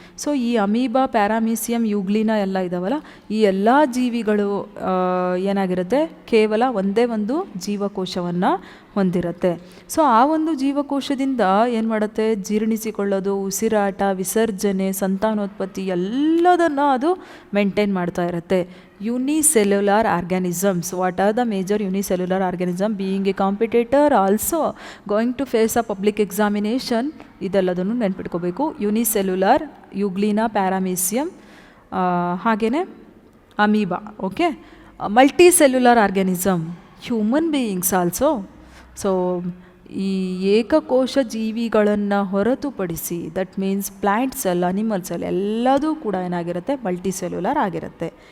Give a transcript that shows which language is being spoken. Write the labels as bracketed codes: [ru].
[kn] So ಈ amoeba, ಪ್ಯಾರಾಮೀಸಿಯಮ್, ಯೂಗ್ಲೀನಾ ಎಲ್ಲ ಇದ್ದಾವಲ್ಲ, ಈ ಎಲ್ಲ ಜೀವಿಗಳು ಏನಾಗಿರುತ್ತೆ, ಕೇವಲ ಒಂದೇ ಒಂದು ಜೀವಕೋಶವನ್ನು ಹೊಂದಿರುತ್ತೆ. ಸೊ ಆ ಒಂದು ಜೀವಕೋಶದಿಂದ ಏನು ಮಾಡುತ್ತೆ, ಜೀರ್ಣಿಸಿಕೊಳ್ಳೋದು, ಉಸಿರಾಟ, ವಿಸರ್ಜನೆ, ಸಂತಾನೋತ್ಪತ್ತಿ ಎಲ್ಲದನ್ನು ಅದು ಮೇಂಟೈನ್ ಮಾಡ್ತಾ ಇರುತ್ತೆ. [en] unicellular organisms. What are the major unicellular organism? Being a competitor, also going to face a public examination, [kn] ಇದೆಲ್ಲದನ್ನು ನೆನ್ಪಿಟ್ಕೋಬೇಕು. Unicellular, ಯುಗ್ಲಿನಾ ಪ್ಯಾರಾಮೀಸಿಯಂ, ಹಾಗೆಯೇ amoeba. [en] Okay, multicellular organism, human beings also. [kn] So ಈ ಏಕಕೋಶ ಜೀವಿಗಳನ್ನು ಹೊರತುಪಡಿಸಿ, that means plant cell, animal cell ಎಲ್ಲದೂ ಕೂಡ ಏನಾಗಿರುತ್ತೆ, multicellular ಆಗಿರುತ್ತೆ.